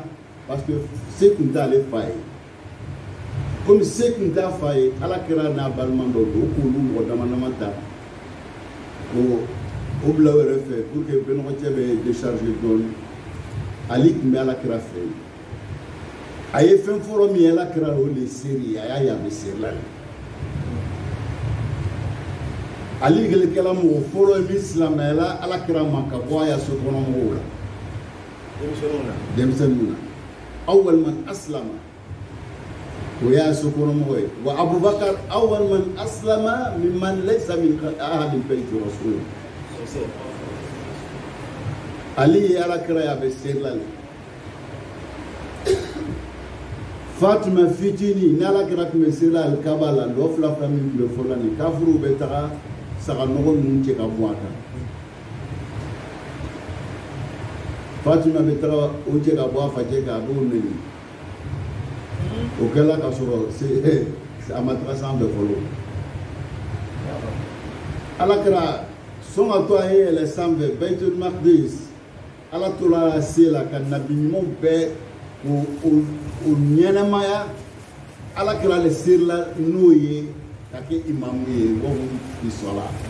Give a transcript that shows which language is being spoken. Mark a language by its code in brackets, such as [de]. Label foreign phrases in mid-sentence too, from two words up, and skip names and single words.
[fr] parce que [bm] se tun t'ale fa ye komi se tun t'a fa ye alakira n'a balima dɔ don o k'olu mɔgɔ dama dama ta ko o bila o yɛrɛ fɛ [fr] pour que [bm] bɛnɔgɔcɛ bɛ décharger dɔɔnin Ali tun bɛ alakira fɛ yen a ye fɛn fɔlɔ min ye alakira o de seri a y'a ye a bɛ seri la Ali kɛla mɔgɔ fɔlɔ ye min silamɛyala alakira ma ka bɔ a ya sokɔnɔ mɔgɔw la denmisɛnninw na [ar] أول من أسلم [bm] o y'a sokɔnɔ mɔgɔ ye wa Abubakar [ar] أول من أسلم ممن ليس من أهل بيت الرسول [bm] Ali ye alakira ye a bɛ seri la Fatima fitini ni alakira tun bɛ seri la alikaba la lɔ fila fila min tun bɛ fɔ la nin kafiruw bɛ taga saga nɔgɔ ninnu cɛ ka bɔ a kan Fatima bɛ taga o cɛ ka bɔ a facɛ kan a b'o nɛni o kɛla ka sɔrɔ a ma taga sanfɛ fɔlɔ alakira sɔn ka to a ye yɛlɛ sanfɛ Baitul Maqdis ala tora a se la ka nabi ɲumanw bɛɛ o ɲɛnɛmaya alakira le seri la n'o ye ka kɛ imamu ye wɔmu isɔla